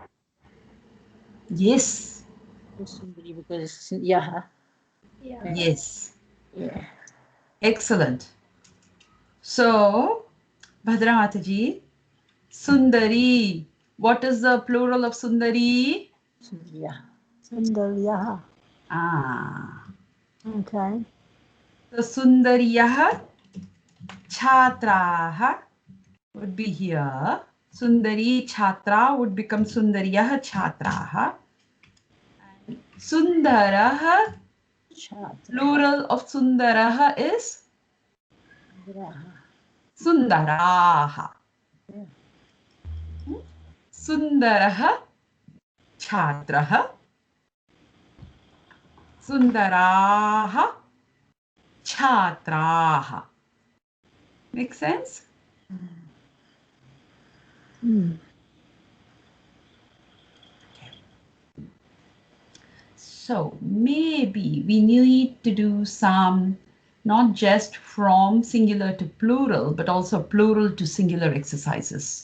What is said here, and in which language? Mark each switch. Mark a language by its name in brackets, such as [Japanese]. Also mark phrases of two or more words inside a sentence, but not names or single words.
[English] Yes. It's Sundari because it's Yaha. Yeah. Yes. Yeah. Excellent. So, Bhadra Mataji, Sundari. What is the plural of Sundari? Sundariyaha. Sundariyaha. Ah. Okay. So [Sanskrit] सुन्दर्यः छात्राः [English] would be here. [Sanskrit] सुन्दरी छात्रा [English] would become [Sanskrit] सुन्दर्यः छात्राः. [English] Sundaraha, Chhatra. plural of Sundaraha is Sundaraha. Sundaraha. Yeah. [Sanskrit] सुन्दराः छात्राः. सुन्दराः छात्राः. [English] Make sense? Mm. So maybe we need to do some, not just from singular to plural, but also plural to singular exercises.